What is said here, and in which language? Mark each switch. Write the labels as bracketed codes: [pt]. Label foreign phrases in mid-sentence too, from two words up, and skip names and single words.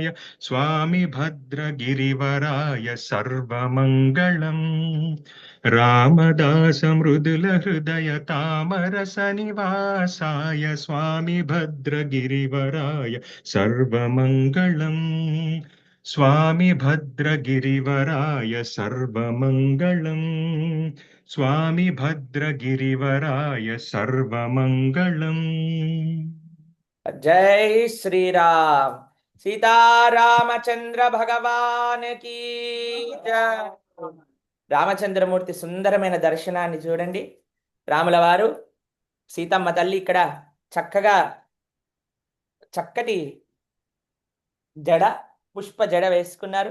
[sa] स्वामि भद्रगिरिवराय सर्वमङ्गलम् रामदास मृदुलहृदय तामरसनिवासाय स्वामि भद्रगिरिवराय सर्वमङ्गलम् स्वामि भद्रगिरिवराय सर्वमङ्गलम् स्वामि भद्रगिरिवराय सर्वमङ्गलम् [te] జై శ్రీరామ్. సీతారామచంద్ర భగవాన్ కీ జై. రామచంద్రమూర్తి సుందరమైన దర్శనాన్ని చూడండి. రాముల వారు సీతమ్మ తల్లి ఇక్కడ చక్కగా చక్కటి జడ పుష్ప జడ వేసుకున్నారు.